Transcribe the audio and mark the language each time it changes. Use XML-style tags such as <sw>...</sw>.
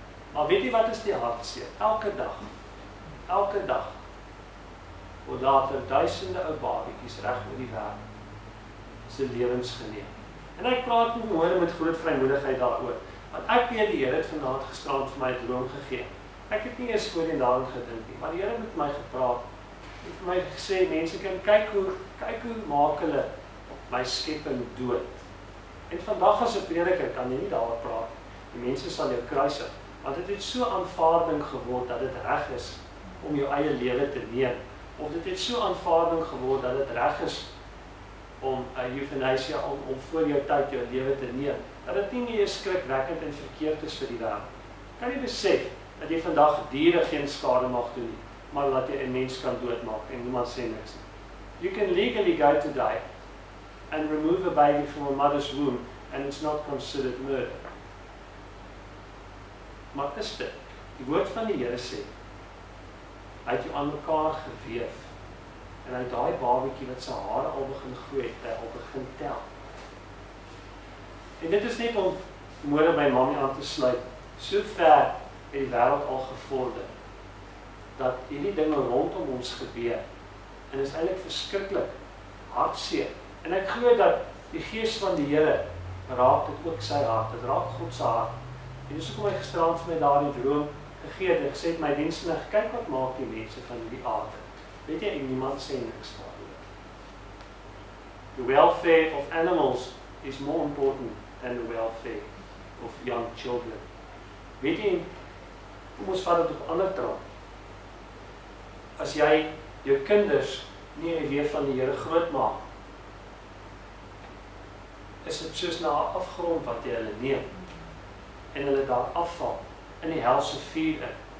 <af>Maar weet jy wat is die hartseer? Elke dag, word daar duisende ou babietjies reg oor die wêreld se lewens geneem. En ek praat nie môre met groot vrymoedigheid daaroor, want ek weet die Here het vanaand gisterand vir my 'n droom gegee. Ek het nie eers voorheen daaraan gedink nie, maar die Here het met my gepraat. Hy het vir my gesê, mense kan kyk hoe maak hulle my skepping dood. En vandag as 'n prediker kan jy nie daaroor praat. Die mense sal jou kruisig, want dit het so aanvaarding geword dat dit reg is om jou eie lewe te neem. Of dit het so aanvaarding geword dat dit reg is om euthanasia, om voor jou tyd jou lewe te neem. Dat dit nie meer skrikwekkend en verkeerd is vir die wêreld. Kan jy besef dat jy vandag diere geen skade mag doen nie, maar dat jy 'n mens kan doodmaak en niemand sê niks nie.</af> <en>You can legally go to die and remove a baby from a mother's womb and it's not considered murder.</en> <af>Maar is dit? Die woord van die Here sê, hy het jou aan mekaar geweef en hy daai babietjie wat sy hare al begin groei het, hy al begin tel. En dit is net om môre by mammy aan te sluit. So ver het die wêreld al gevorder dat hierdie dinge rondom ons gebeur en is eintlik verskriklik hartseer. En ek glo dat die gees van die Here raak dit ook sy hart, dit raak God se hart. En dis hoekom hy gisterand vir my daardie droom gegee het en gesê het my diensknegt, kyk wat maak die mense van hierdie aarde. Weet jy, en niemand sê niks daaroor.</af> <en>The welfare of animals is more important than the welfare of young children.</en> <af>Weet jy, kom ons vat dit op ander trap. As jy jou kinders nie in die weë van die Here groot maak, is dit soos na 'n afgrond wat jy hulle neem en hulle daar afval in die helse vuur in.</af>